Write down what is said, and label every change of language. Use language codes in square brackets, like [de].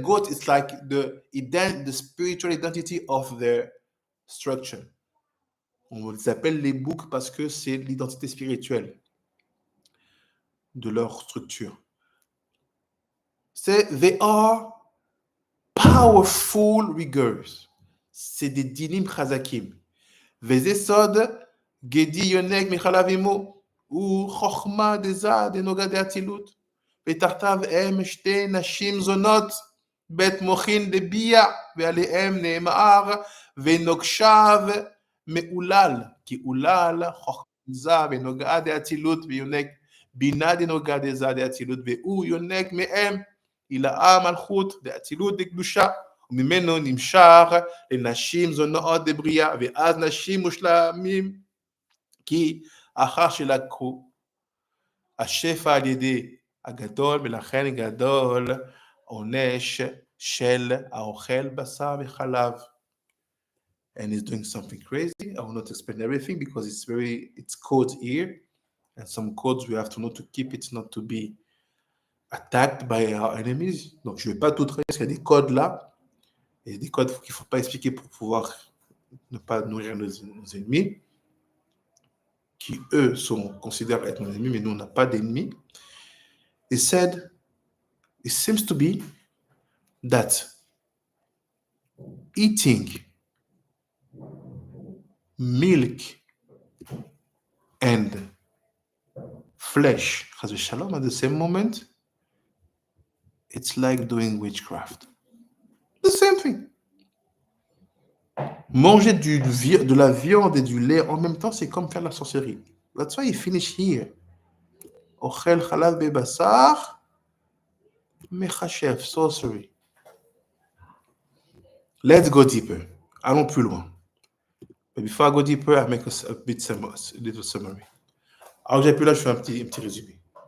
[en] Goat is like the spiritual identity of their structure. [fr] On les appelle les boucs parce que c'est l'identité spirituelle de leur structure. [en] They are powerful riggers. [fr] C'est des dinim chazakim. [he] וזה סוד גדי יונק מחלב אמו, הוא חוכמה דזה דנוגה דאצילות, ותחתיו הם שתי נשים זונות, בית מוחין דביה, ועליהם נאמר, ונוגשיו מעולל, כי עולל חוכמה דזה ונוגה דאצילות, ויונק בינה דנוגה דזה דאצילות, והוא יונק מהם, הילאה מלכות דאצילות דקדושה, וממנו נמשך לנשים זונות דבריאה, ואז נשים מושלמים, כי אחר שלקחו השפע על ידי הגדול, ולכן גדול עונש של האוכל בשר וחלב. [en] And he's doing something crazy. I will not explain everything because it's codes here, and some codes we have to know to keep it not to be attacked by our enemies. [fr] Donc je ne vais pas tout traiter parce qu'il y a des codes là. Il y a des codes qu'il ne faut pas expliquer pour pouvoir ne pas nourrir nos ennemis, qui eux sont considérés être nos ennemis, mais nous on n'a pas d'ennemis. [en] He said, it seems to be that eating milk and flesh, Chas v'shalom, at the same moment, it's like doing witchcraft. The same thing. [fr] Manger de la viande et du lait en même temps, c'est comme faire la sorcellerie. [en] That's why he finished here. [he] Ochel chalav bebasar mechashev, [en] sorcery. Let's go deeper. [fr] Allons plus loin. [en] But before I go deeper, I make a little summary. [fr] Alors j'ai plus là, je fais un petit résumé.